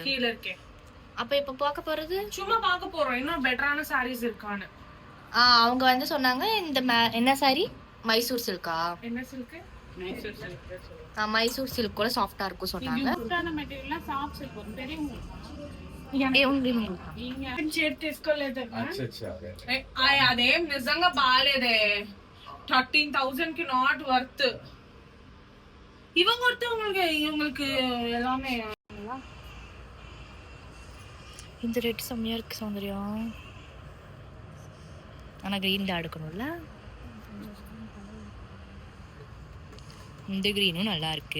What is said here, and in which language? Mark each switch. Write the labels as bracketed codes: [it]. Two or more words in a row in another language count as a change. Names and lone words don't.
[ta] கீழ இருக்கே. அப்ப இப்ப பார்க்க போறது சும்மா பார்க்க போறோம் இன்னும் பெட்டரான சாரீஸ் இருக்கான்னு. அவங்க வந்து சொன்னாங்க இந்த என்ன சாரி மைசூர் சில்கா? என்ன சில்க்? மைசூர் சில்க். மைசூர் சில்க் கூட சாஃப்டா இருக்கும் சொன்னாங்க. சாஃப்டான மெட்டீரியல்ல [en] soft silk [ta] வரும் தெரியுமா? [te] అదేం నిజంగా బాగాలేదే. [en] 13,000 కి not worth. [ta] இவங்களுக்கு எல்லாமே இந்த ரெட் செம்மையா இருக்கு சௌந்தர்யா. ஆனா கிரீன் தான் எடுக்கணும்ல. இந்த கிரீனும் நல்லா இருக்கு.